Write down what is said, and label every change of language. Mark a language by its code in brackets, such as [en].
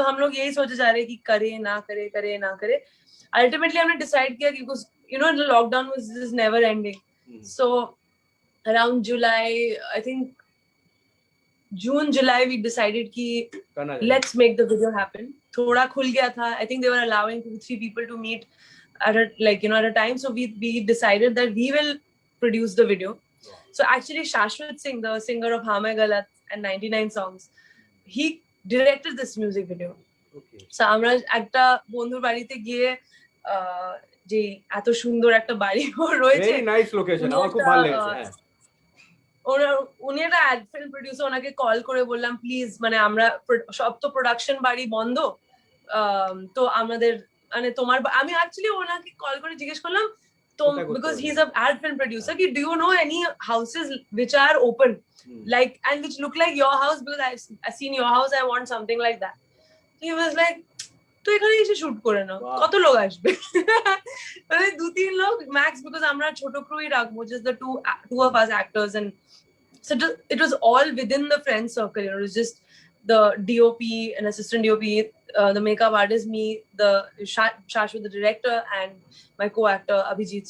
[hi] तो हम लोग यही सोचे जा रहे कि करे ना करे. अल्टीमेटली हमने डिसाइड किया कि [en] Lockdown was never ending. So around July, I think June July, we decided कि let's make the video happen. [hi] थोड़ा खुल गया था. [en] I think they were allowing 2-3 people to meet at a time, so we decided that we will produce the video. So actually Shashwat Singh, the singer of Haan Main Galat and 99 songs, he directed this music video. Okay. [bn] So আমরা একটা বন্ধুর বাড়িতে গিয়ে যে এত সুন্দর একটা বাড়ি রয়েছে, [en] very nice location, [bn] আমার খুব ভালো লেগেছে. উনি একটা অ্যাড ফিল্ম প্রোডিউসার, ওনাকে কল করে বললাম প্লিজ, আমরা সব তো প্রোডাকশন বাড়ি বন্ধ, তো আমাদের তোমার, আমি অ্যাকচুয়ালি ওনাকে কল করে জিজ্ঞেস করলাম, তো [en] because he's a ad film producer, ki do you know any houses which are open, like, and which look like your house, because I've seen your house, I want something like that. So he was like, [bn] তো এখানে এসে shoot করে নাও, কত লোক আসবে? 2-3 লোক max, because আমরা ছোট ক্রুই রাখবো, [en] just the two of us actors. And so it was all within the friend circle, it was just the DOP, an assistant DOP, the makeup artist, me, the Shashwat, the director, and my co-actor Abhijit.